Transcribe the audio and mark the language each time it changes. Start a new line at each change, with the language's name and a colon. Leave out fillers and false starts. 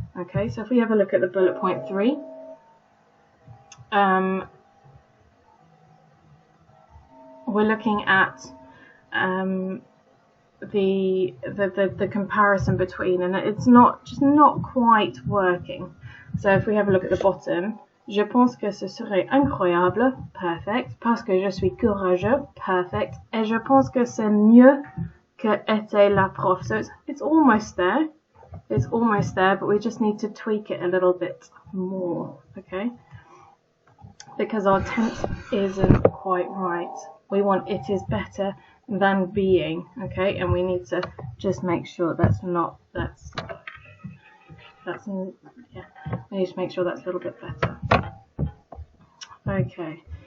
English: Okay, so if we have a look at the bullet point 3, we're looking at the comparison between, and it's just not quite working. So if we have a look at the bottom,
French: je pense que ce serait incroyable, perfect, parce que je suis courageux, perfect, et je pense que c'est mieux que était la prof.
English: So it's almost there. It's almost there, but we just need to tweak it a little bit more, okay? Because our tense isn't quite right. We want it is better than being, okay? And we need to just make sure we need to make sure that's a little bit better. Okay.